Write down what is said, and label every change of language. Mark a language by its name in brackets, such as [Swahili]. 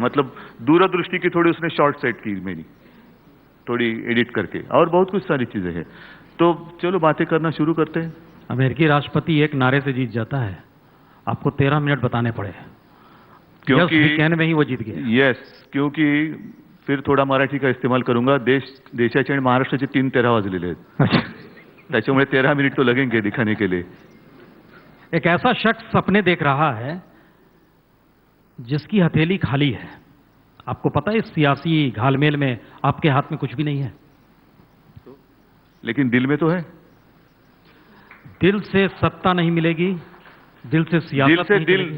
[Hindi] मतलब दूरदृष्टि की थोड़ी उसने शॉर्ट सेट की मेरी, थोड़ी एडिट करके, और बहुत कुछ सारी चीजें हैं। तो चलो बातें करना शुरू करते हैं। अमेरिकी राष्ट्रपति एक नारे से जीत जाता है, आपको 13 मिनट बताने पड़े, क्योंकि कहने में ही वो जीत गया। यस, क्योंकि फिर थोड़ा मराठी का इस्तेमाल करूंगा। [Marathi] देशाचे आणि महाराष्ट्राचे 3-13 वाजलेले आहेत, त्याच्यामुळे [Hindi] 13 मिनट तो लगेंगे दिखाने के लिए। एक ऐसा शख्स सपने देख रहा है जिसकी हथेली खाली है। आपको पता है इस सियासी घालमेल में आपके हाथ में कुछ भी नहीं है, लेकिन दिल में तो है। दिल से सत्ता नहीं मिलेगी, दिल से सियासत नहीं मिलेगी।